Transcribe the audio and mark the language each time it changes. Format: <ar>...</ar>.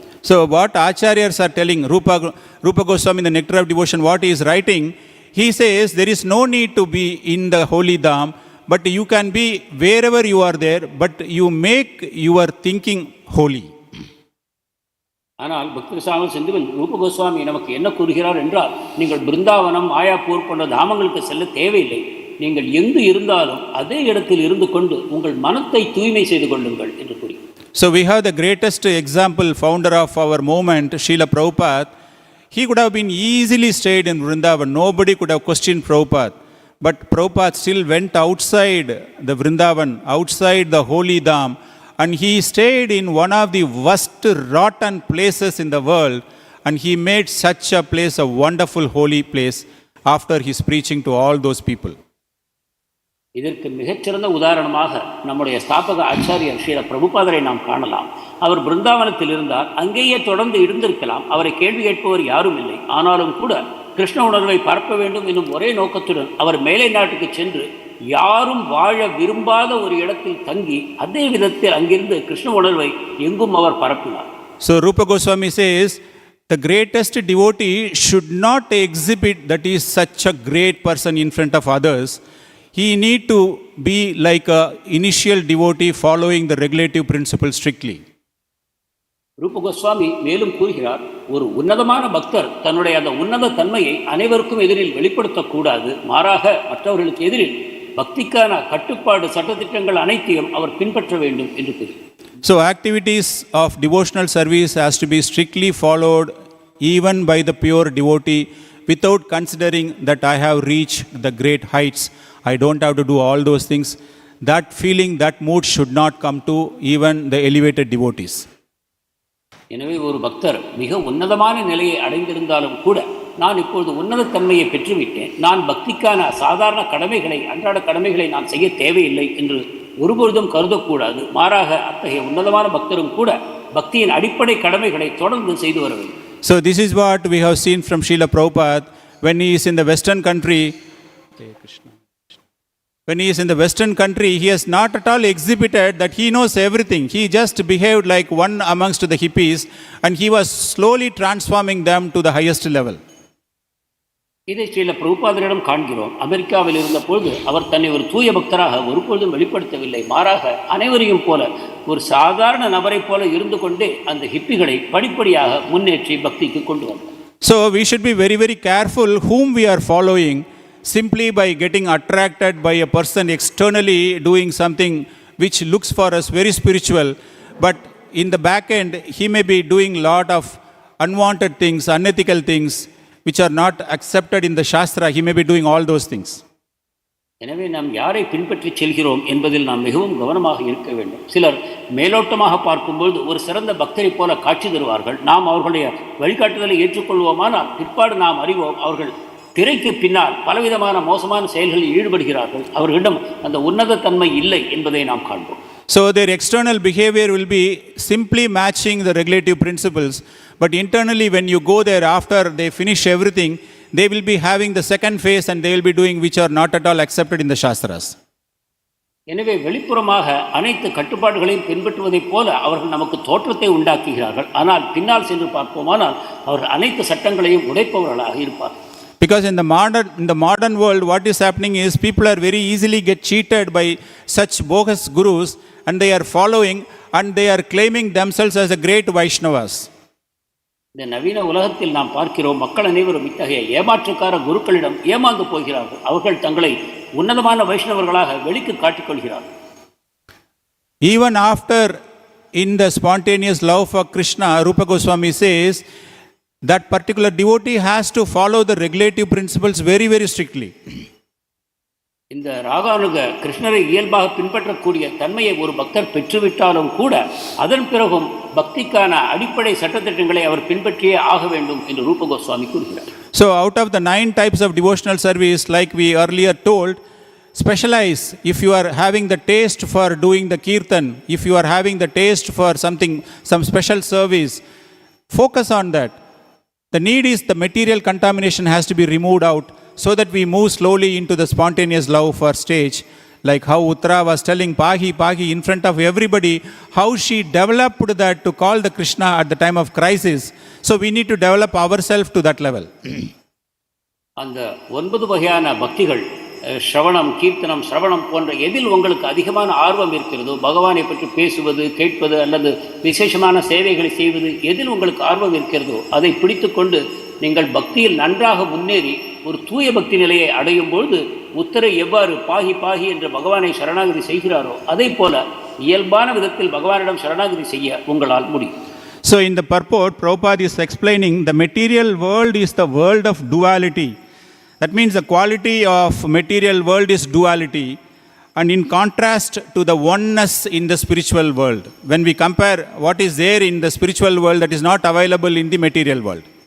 <en>So what Acharyas are telling, Rupa Goswami in the Nectar of Devotion, what he is writing, he says there is no need to be in the holy dham, but you can be wherever you are there, but you make your thinking holy.</en> <ta>ஆனால் பக்தி ரசாமி சிந்துவில் ரூப கோஸ்வாமி நமக்கு என்ன கூறுகிறார் என்றால், நீங்கள் பிருந்தாவனம், மாயாப்பூர் போன்ற தாமங்களுக்கு செல்ல தேவையில்லை. நீங்கள் எங்கு இருந்தாலும் அதே இடத்தில் இருந்து கொண்டு உங்கள் மனத்தை தூய்மை செய்து கொள்ளுங்கள் என்று கூறுகிறார்.</ta> <en>So we have the greatest example, founder of our movement, Srila Prabhupada. he could have been easily stayed in Vrindavan. Nobody could have questioned Prabhupada. But Prabhupada still went outside the Vrindavan, outside the holy dham, and he stayed in one of the worst rotten places in the world, and he made such a place a wonderful holy place after his preaching to all those people.</en> <ta>இதற்கு மிகச்சிறந்த உதாரணமாக நம்முடைய ஸ்தாபக ஆச்சாரியர் ஸ்ரீல பிரபுபாதரை நாம் காணலாம். அவர் பிருந்தாவனத்தில் இருந்தார், அங்கேயே தொடர்ந்து இருந்திருக்கலாம். அவரை கேள்வி கேட்பவர் யாரும் இல்லை. ஆனாலும் கூட கிருஷ்ண உணர்வை பரப்ப வேண்டும் என்னும் ஒரே நோக்கத்துடன் அவர் மேலை நாட்டுக்கு சென்று யாரும் வாழ விரும்பாத ஒரு இடத்தில் தங்கி அதே விதத்தில் அங்கிருந்து கிருஷ்ண உணர்வை எங்கும் அவர் பரப்பினார்.</ta> <en>So Rupa Goswami says, the greatest devotee should not exhibit that he is such a great person in front of others. He need to be like a initial devotee following the regulative principle strictly.</en> <ta>ரூப கோஸ்வாமி மேலும் கூறுகிறார், ஒரு உன்னதமான பக்தர் தன்னுடைய அந்த உன்னத தன்மையை அனைவருக்கும் எதிரில் வெளிப்படுத்தக்கூடாது. மாறாக மற்றவர்களுக்கு எதிரில் பக்திக்கான கட்டுப்பாடு சட்டத்திட்டங்கள் அனைத்தையும் அவர் பின்பற்ற வேண்டும் என்று கூறுகிறார்.</ta> <en>So activities of devotional service has to be strictly followed even by the pure devotee without considering that I have reached the great heights. I don't have to do all those things. That feeling, that mood should not come to even the elevated devotees.</en> <ta>எனவே ஒரு பக்தர் மிக உன்னதமான நிலையை அடைந்திருந்தாலும் கூட நான் இப்பொழுது உன்னத தன்மையை பெற்றுவிட்டேன், நான் பக்திக்கான சாதாரண கடமைகளை அன்றாட கடமைகளை நான் செய்ய தேவையில்லை என்று ஒருபொழுதும் கருதக்கூடாது. மாறாக அத்தகைய உன்னதமான பக்தரும் கூட பக்தியின் அடிப்படை கடமைகளை தொடர்ந்து செய்து வர வேண்டும்.</ta> <en>So this is what we have seen from Srila Prabhupada when he is in the Western country. When he is in the Western country, he has not at all exhibited that he knows everything. He just behaved like one amongst the hippies, and he was slowly transforming them to the highest level.</en> <ta>இதை ஸ்ரீல பிரபுபாதரிடம் காண்கிறோம். அமெரிக்காவில் இருந்த பொழுது அவர் தன்னை ஒரு தூய பக்தராக ஒருபொழுதும் வெளிப்படுத்தவில்லை. மாறாக அனைவரையும் போல ஒரு சாதாரண நபரை போல இருந்து கொண்டே அந்த ஹிப்பிகளை படிப்படியாக முன்னேற்றி பக்திக்கு கொண்டு வந்தார்.</ta> <en>So we should be very, very careful whom we are following. Simply by getting attracted by a person externally doing something which looks for us very spiritual, but in the back end he may be doing lot of unwanted things, unethical things which are not accepted in the Shastra. He may be doing all those things.</en> <ta>எனவே நாம் யாரை பின்பற்றி செல்கிறோம் என்பதில் நாம் மிகவும் கவனமாக இருக்க வேண்டும். சிலர் மேலோட்டமாக பார்க்கும்போது ஒரு சிறந்த பக்தரை போல காட்சி தருவார்கள். நாம் அவர்களுடைய வழிகாட்டுதலை ஏற்றுக்கொள்வோமானால் பிற்பாடு நாம் அறிவோம் அவர்கள் திரைக்கு பின்னால் பலவிதமான மோசமான செயல்களில் ஈடுபடுகிறார்கள். அவர்களிடம் அந்த உன்னத தன்மை இல்லை என்பதை நாம் காண்போம்.</ta> <en>So their external behavior will be simply matching the regulative principles, but internally when you go there after they finish everything, they will be having the second phase and they will be doing which are not at all accepted in the Shastras.</en> <ta>எனவே வெளிப்புறமாக அனைத்து கட்டுப்பாடுகளையும் பின்பற்றுவதைப் போல அவர்கள் நமக்கு தோற்றத்தை உண்டாக்குகிறார்கள். ஆனால் பின்னால் சென்று பார்ப்போமானால் அவர்கள் அனைத்து சட்டங்களையும் உடைப்பவர்களாக இருப்பார்கள்.</ta> <en>Because in the modern world, what is happening is people are very easily get cheated by such bogus gurus, and they are following and they are claiming themselves as a great Vaishnavas.</en> <ta>இந்த நவீன உலகத்தில் நாம் பார்க்கிறோம், மக்கள் அனைவரும் இத்தகைய ஏமாற்றுக்கார குருக்களிடம் ஏமாந்து போகிறார்கள். அவர்கள் தங்களை உன்னதமான வைஷ்ணவர்களாக வெளிக்கு காட்டிக்கொள்கிறார்கள்.</ta> <en>Even after in the spontaneous love for Krishna, Rupa Goswami says that particular devotee has to follow the regulative principles very, very strictly.</en> <ta>இந்த ராகானுக கிருஷ்ணரை இயல்பாக பின்பற்றக்கூடிய தன்மையை ஒரு பக்தர் பெற்றுவிட்டாலும் கூட அதன் பிறகும் பக்திக்கான அடிப்படை சட்டத்திட்டங்களை அவர் பின்பற்றியே ஆக வேண்டும் என்று ரூப கோஸ்வாமி கூறுகிறார்.</ta> <en>So out of the 9 types of devotional service, like we earlier told, specialize. If you are having the taste for doing the kirtan, if you are having the taste for something, some special service, focus on that. The need is the material contamination has to be removed out so that we move slowly into the spontaneous love for stage. Like how Uttarā was telling pāhi, pāhi in front of everybody, how she developed that to call the Krishna at the time of crisis. So we need to develop ourselves to that level.</en> <ta>அந்த 9 வகையான பக்திகள் ஸ்ரவணம், கீர்த்தனம், சிரவணம் போன்ற எதில் உங்களுக்கு அதிகமான ஆர்வம் இருக்கிறதோ, பகவானை பற்றி பேசுவது, கேட்பது அல்லது விசேஷமான சேவைகளை செய்வது, எதில் உங்களுக்கு ஆர்வம் இருக்கிறதோ அதை பிடித்துக்கொண்டு நீங்கள் பக்தியில் நன்றாக முன்னேறி ஒரு தூய பக்தி நிலையை அடையும் பொழுது உத்தரை எவ்வாறு பாஹி பாஹி என்று பகவானை சரணாகதி செய்கிறாரோ அதே போல இயல்பான விதத்தில் பகவானிடம் சரணாகதி செய்ய உங்களால் முடியும்.</ta> <en>So in the purport, Prabhupada is explaining the material world is the world of duality. That means the quality of material world is duality, and in contrast to the oneness in the spiritual world. When we compare what is there in the spiritual world that is not available in the material world.</en>